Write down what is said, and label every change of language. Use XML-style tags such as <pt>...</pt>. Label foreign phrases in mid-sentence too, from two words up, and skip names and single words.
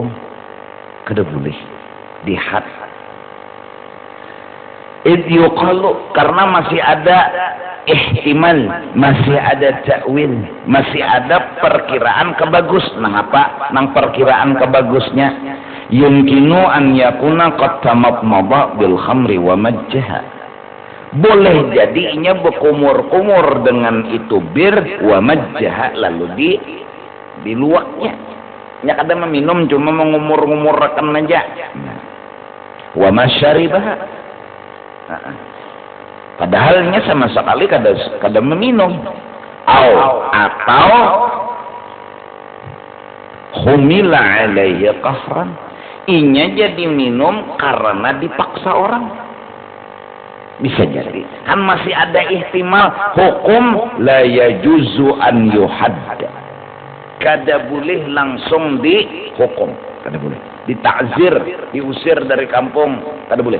<bjn>Kada boleh dihad. Yuqalu karena masih ada ihtimal, masih ada ta'wil, masih ada perkiraan kebagus. Nang apa? Nang perkiraan kebagusnya</bjn> <ar>يمكن أن يكون قد تمضمض بالخمر و مجها.</ar> <bjn>Boleh jadi inya berkumur-kumur dengan itu bir</bjn> <ar>ومجها</ar> <bjn>lalu diluaknya. Nya kada meminum cuma mengumur-ngumurkan aja.</bjn> <ar>وما شربها.</ar> <bjn>Padahalnya sama sekali kada meminum atau</bjn> <ar>حمل عليه قهرا</ar> <bjn>inya jadi minum karena dipaksa orang bisa jadi kan masih ada ihtimal hukum</bjn> <ar>لا يجوز أن يحد</ar> <bjn>kada boleh langsung dihukum kada boleh ditakzir diusir dari kampung kada boleh.</bjn>